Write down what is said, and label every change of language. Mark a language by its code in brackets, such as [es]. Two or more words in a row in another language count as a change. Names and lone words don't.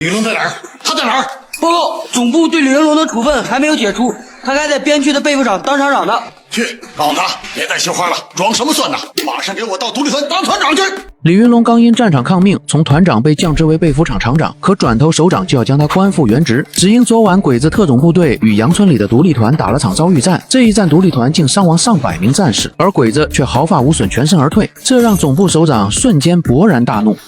[zh] 李云龙在哪兒？他在哪兒？报告，总部对李云龙的处分还沒有解除，他還在邊區的備服廠當廠長呢。去，告訴他別再绣花了，裝什麼蒜呢？馬上給我到獨立團當團長去！李雲龍剛因戰場抗命，從團長被降職為備服廠廠長，可轉頭首長就要將他官復原職，只因昨晚鬼子特種部隊與楊村裡的獨立團打了場遭遇戰，這一戰獨立團竟傷亡上百名戰士，而鬼子卻毫髮無損全身而退，這讓總部首長瞬間勃然大怒。